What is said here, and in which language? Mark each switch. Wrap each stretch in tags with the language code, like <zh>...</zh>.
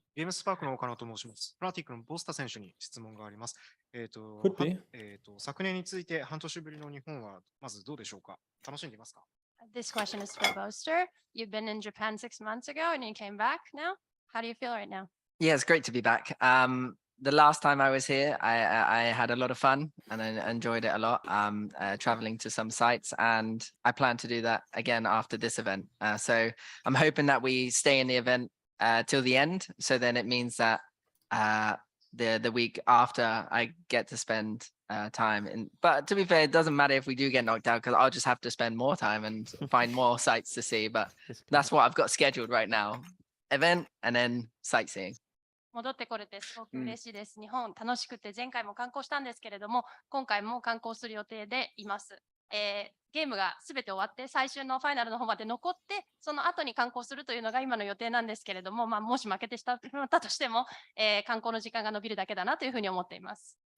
<ja>ゲームスパークの岡野と申します。プラティックのボスタ選手に質問があります。</ja> <en>Could be.</en> <ja>昨年について半年ぶりの日本はまずどうでしょうか？楽しんでいますか？</ja> <en>This question is for Boaster. You've been in Japan 6 months ago and you came back now. How do you feel right now? Yeah, it's great to be back. The last time I was here, I had a lot of fun and I enjoyed it a lot, traveling to some sites, and I plan to do that again after this event. So I'm hoping that we stay in the event till the end. So then it means that the week after I get to spend time in. But to be fair, it doesn't matter if we do get knocked out, because I'll just have to spend more time and find more sites to see. But that's what I've got scheduled right now. Event and then sightseeing.</en> <ja>戻ってこれてすごく嬉しいです。日本楽しくて前回も観光したんですけれども、今回も観光する予定でいます。ゲームがすべて終わって最終のファイナルの方まで残って、その後に観光するというのが今の予定なんですけれども、もし負けてしまったとしても、観光の時間が伸びるだけだなというふうに思っています。</ja>